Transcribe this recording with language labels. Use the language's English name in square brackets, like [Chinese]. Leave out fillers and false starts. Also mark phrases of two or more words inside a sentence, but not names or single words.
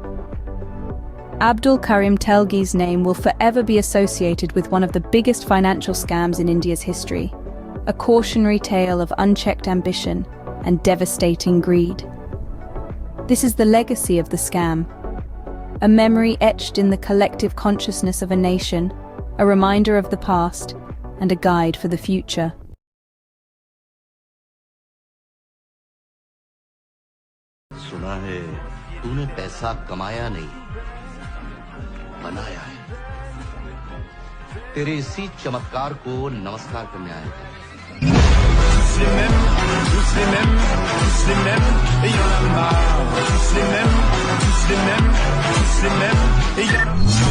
[English] Abdul Karim Telgi's name will forever be associated with one of the biggest financial scams in India's history, a cautionary tale of unchecked ambition and devastating greed. This is the legacy of the scam, a memory etched in the collective consciousness of a nation, a reminder of the past, and a guide for the future. [Hindi] सुना है तूने पैसा कमाया नहीं बनाया है तेरे इसी चमत्कार को नमस्कार करने आया था [French] tous les mêmes et y en a marre tous les mêmes et y en a